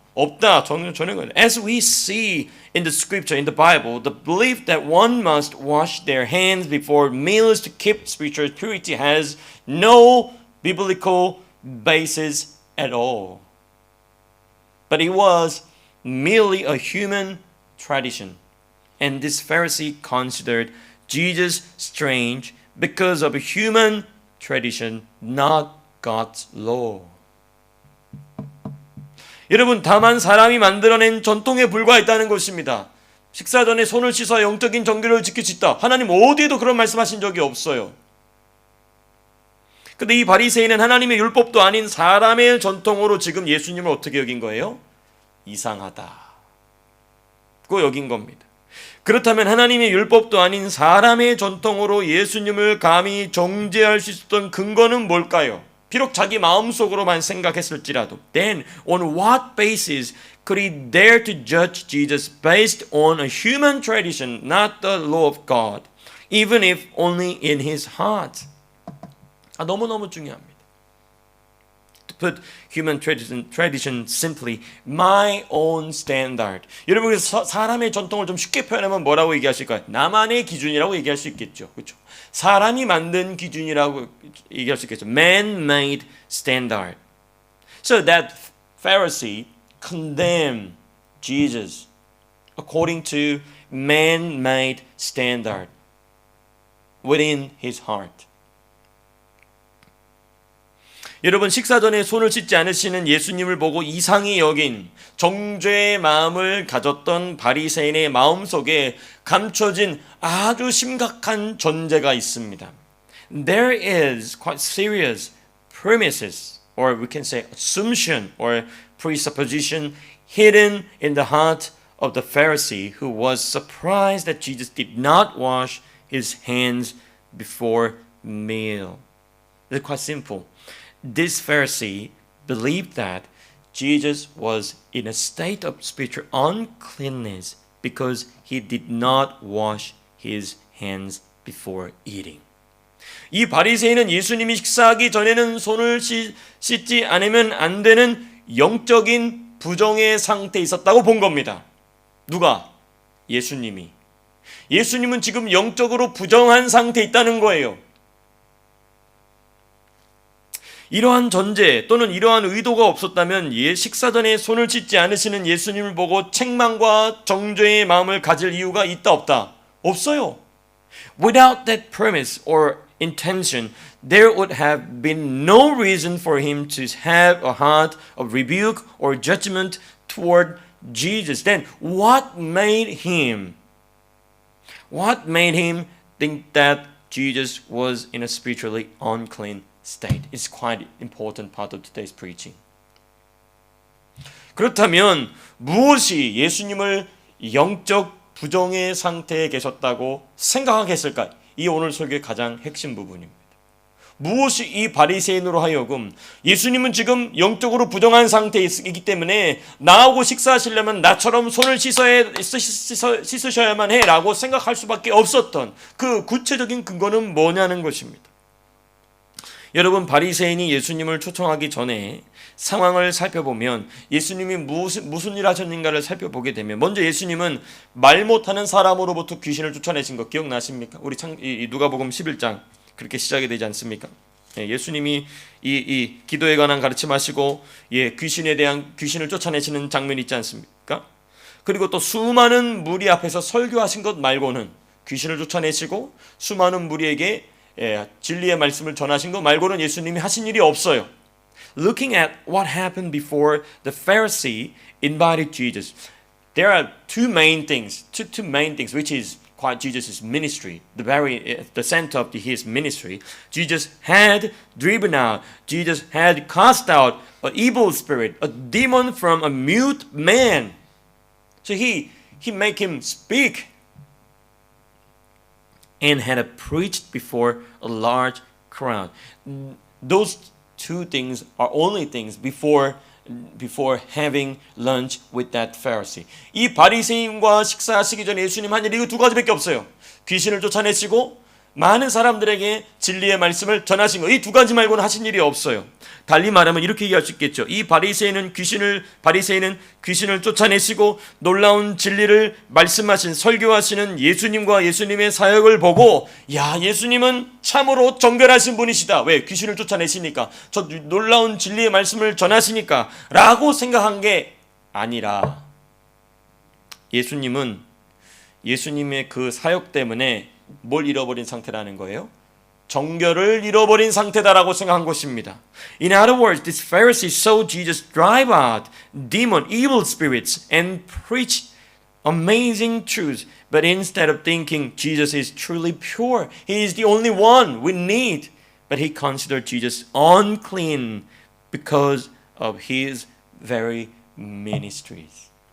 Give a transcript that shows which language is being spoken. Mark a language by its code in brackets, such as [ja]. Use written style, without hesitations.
[ko] 없다. 전혀 [en] As we see in the scripture, in the Bible, the belief that one must wash their hands before meals to keep spiritual purity has no biblical basis at all. But it was merely a human tradition. And this Pharisee considered Jesus strange because of a human tradition, not God's law. [ko] 여러분, 다만 사람이 만들어낸 전통에 불과했다는 것입니다. 식사 전에 손을 씻어 영적인 정결을 지킬 수 있다. 하나님 어디에도 그런 말씀하신 적이 없어요. 근데 이 바리새인은 하나님의 율법도 아닌 사람의 전통으로 지금 예수님을 어떻게 여긴 거예요? 이상하다. 그거 여긴 겁니다. 그렇다면 하나님의 율법도 아닌 사람의 전통으로 예수님을 감히 정죄할 수 있었던 근거는 뭘까요? 비록 자기 마음속으로만 생각했을지라도 [en] then on what basis could he dare to judge Jesus based on a human tradition, not the law of God, even if only in his heart? [ko] 너무너무 중요합니다. [en] To put human tradition simply, my own standard. [ko] 여러분, 사람의 전통을 좀 쉽게 표현하면 뭐라고 얘기하실까요? 나만의 기준이라고 얘기할 수 있겠죠. 그렇죠? 사람이 만든 기준이라고 얘기할 수 있겠죠. [en] Man-made standard. So that Pharisee condemned Jesus according to man-made standard within his heart. [ko] 여러분, 식사 전에 손을 씻지 않으시는 예수님을 보고 이상히 여긴 정죄의 마음을 가졌던 바리새인의 마음속에 감춰진 아주 심각한 전제가 있습니다. [en] There is quite serious premises, or we can say assumption or presupposition hidden in the heart of the Pharisee who was surprised that Jesus did not wash his hands before meal. It's quite simple. This Pharisee believed that Jesus was in a state of spiritual uncleanness because he did not wash his hands before eating. [ko] 이 바리새인은 예수님이 식사하기 전에는 손을 씻지 않으면 안 되는 영적인 부정의 상태에 있었다고 본 겁니다. 누가? 예수님이. 예수님은 지금 영적으로 부정한 상태에 있다는 거예요. 이러한 전제 또는 이러한 의도가 없었다면 식사 전에 손을 씻지 않으시는 예수님을 보고 책망과 정죄의 마음을 가질 이유가 있다 없다? 없어요. [en] Without that premise or intention, there would have been no reason for him to have a heart of rebuke or judgment toward Jesus. Then what made him think that Jesus was in a spiritually unclean state? It's quite an important part of today's preaching. [ko] 그렇다면 무엇이 예수님을 영적 부정의 상태에 계셨다고 생각하겠을까? 이 오늘 설교의 가장 핵심 부분입니다. 무엇이 이 바리새인으로 하여금 예수님은 지금 영적으로 부정한 상태에 있기 때문에 나하고 식사하시려면 나처럼 손을 씻으셔야만 해라고 생각할 수밖에 없었던 그 구체적인 근거는 뭐냐는 것입니다. 여러분, 바리새인이 예수님을 초청하기 전에 상황을 살펴보면 예수님이 무슨 일 하셨는가를 살펴보게 되면 먼저 예수님은 말 못하는 사람으로부터 귀신을 쫓아내신 거 기억나십니까? 우리 누가복음 11장 그렇게 시작이 되지 않습니까? 예수님이 이 기도에 관한 가르침하시고 귀신을 쫓아내시는 장면이 있지 않습니까? 그리고 또 수많은 무리 앞에서 설교하신 것 말고는 귀신을 쫓아내시고 수많은 무리에게 진리의 말씀을 전하신 것 말고는 예수님이 하신 일이 없어요. [en] Looking at what happened before the Pharisee invited Jesus, there are two main things, which is quite Jesus' ministry, the center of his ministry. Jesus had driven out, Jesus had cast out an evil spirit, a demon from a mute man. So he made him speak and had preached before a large crowd. Those two things are only things before having lunch with that Pharisee. [ko] 이 바리새인과 식사하시기 전에 예수님 한 일이 이거 두 가지밖에 없어요. 귀신을 쫓아내시고 많은 사람들에게 진리의 말씀을 전하신 거. 이 두 가지 말고는 하신 일이 없어요. 달리 말하면 이렇게 얘기할 수 있겠죠. 이 바리새인은 귀신을 쫓아내시고 놀라운 진리를 말씀하신 설교하시는 예수님과 예수님의 사역을 보고 야, 예수님은 참으로 정결하신 분이시다. 왜? 귀신을 쫓아내시니까. 저 놀라운 진리의 말씀을 전하시니까 라고 생각한 게 아니라 예수님은 예수님의 그 사역 때문에 뭘 잃어버린 상태라는 거예요? 정결을 잃어버린 상태다라고 생각한 것입니다. [en] In other words, this Pharisee saw Jesus drive out demon, evil spirits and preach amazing truths. But instead of thinking Jesus is truly pure, He is the only one we need, but he considered Jesus unclean because of His very ministries.